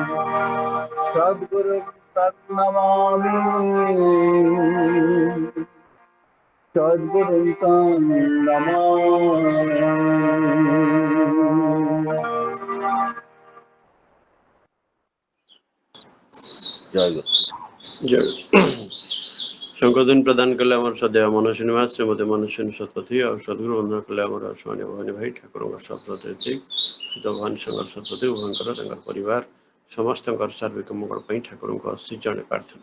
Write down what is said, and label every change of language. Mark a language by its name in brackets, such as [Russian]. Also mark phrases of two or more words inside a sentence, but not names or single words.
[Sanskrit] सद्गुरुं तं नमामि। सद्गुरुं तं नमामि। जय गुरु। [Odia] ଶଙ୍ଖଧ୍ୱନି ପ୍ରଦାନ କଲେ ଆମର ସଦେହ ମନସ୍ୱିନୀ ମା, ଶ୍ରୀମତୀ ମନସ୍ୱିନୀ ଶତପଥୀ। ଆଉ ସଦ୍ଗୁରୁ ବନ୍ଦନା କଲେ ଆମର ସ୍ୱାମୀ ଭବାନୀ ଭାଇ, ଠାକୁରଙ୍କ ସପ୍ରତିନିଧି ଭଗବାନ ଶଙ୍କର ଶତପଥୀ ଉଭୟଙ୍କର ତାଙ୍କର ପରିବାର ସମସ୍ତଙ୍କର ସାର୍ବିକ ମଙ୍ଗଳ ପାଇଁ ଠାକୁରଙ୍କ ଶ୍ରୀଚରଣ ପ୍ରାର୍ଥନା।